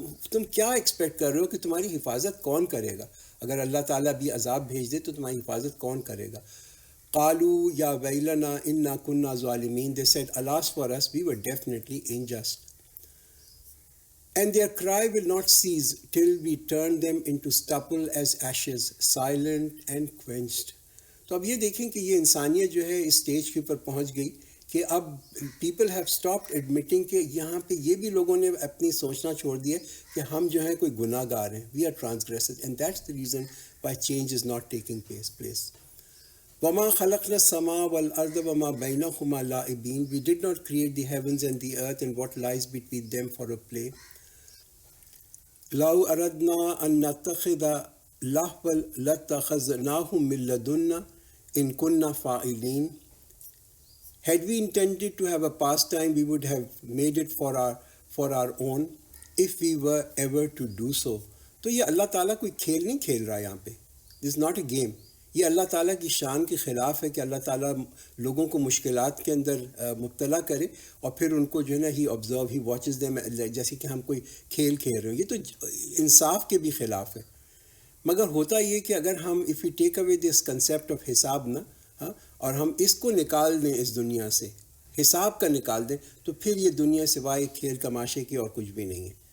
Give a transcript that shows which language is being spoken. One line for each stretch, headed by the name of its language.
Urdu: تم کیا ایکسپیکٹ کر رہے ہو کہ تمہاری حفاظت کون کرے گا؟ اگر اللہ تعالیٰ بھی عذاب بھیج دے تو تمہاری حفاظت کون کرے گا؟
Arabic: قالوا یا ویلنا انا کننا ظالمین.
English: They said, alas for us, we were definitely unjust. And their cry will not cease till we turn them into stubble as ashes, silent and quenched.
Urdu: تو اب یہ دیکھیں کہ یہ انسانیت جو ہے اس سٹیج کے اوپر پہنچ گئی کہ اب
English: people have stopped admitting
Urdu: کہ یہاں پہ یہ بھی لوگوں نے اپنی سوچنا چھوڑ دیا کہ ہم جو ہیں کوئی گناہ گار ہیں.
English: We are transgressors and that's the reason why change is not taking place.
Arabic: وَمَا خَلَقْنَا السَّمَاءَ وَالْأَرْضَ وَمَا بَيْنَهُمَا لَاعِبِينَ.
English: We did not create the heavens and the earth and what lies between them for a play.
Arabic: لَوْ أَرَدْنَا أَن نَتَّخِذَ لَهْوًا لَاتَّخَذْنَاهُ مِن لَّدُنَّا إِن كُنَّا فَاعِلِينَ.
English: Had we intended to have a pastime, we would have made it for our own if we were ever to do so.
Urdu: تو یہ اللہ تعالیٰ کوئی کھیل نہیں کھیل رہا یہاں پہ.
English: This is not a game.
Urdu: یہ اللہ تعالیٰ کی شان کے خلاف ہے کہ اللہ تعالیٰ لوگوں کو مشکلات کے اندر مبتلا کرے اور پھر ان کو جو ہے نا
English: he observe, he watches them,
Urdu: جیسے کہ ہم کوئی کھیل کھیل رہے ہیں. یہ تو انصاف کے بھی خلاف ہے. مگر ہوتا یہ کہ اگر ہم
English: if you take away this concept of حساب
Urdu: نا، اور ہم اس کو نکال دیں اس دنیا سے، حساب کا نکال دیں، تو پھر یہ دنیا سوائے کھیل تماشے کی اور کچھ بھی نہیں ہے.